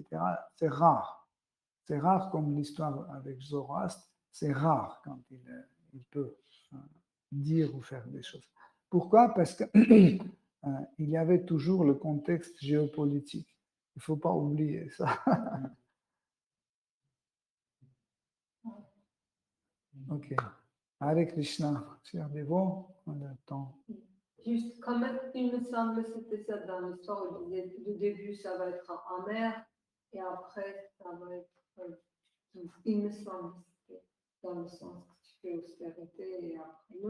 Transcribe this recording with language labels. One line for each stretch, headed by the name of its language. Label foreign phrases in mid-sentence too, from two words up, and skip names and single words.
French: C'est rare. C'est rare comme l'histoire avec Zoroastre. C'est rare quand il peut dire ou faire des choses. Pourquoi? Parce que il y avait toujours le contexte géopolitique. Il ne faut pas oublier ça. Ok.
Sanskrit: Hare Krishna,
French: cher dévot, on a le temps. Juste, quand même, il me semble que c'était ça dans l'histoire, où il disait, le début, ça va être amer, et après, ça va être doux. Il me semble que c'était dans le sens que tu fais austérité, et après, non.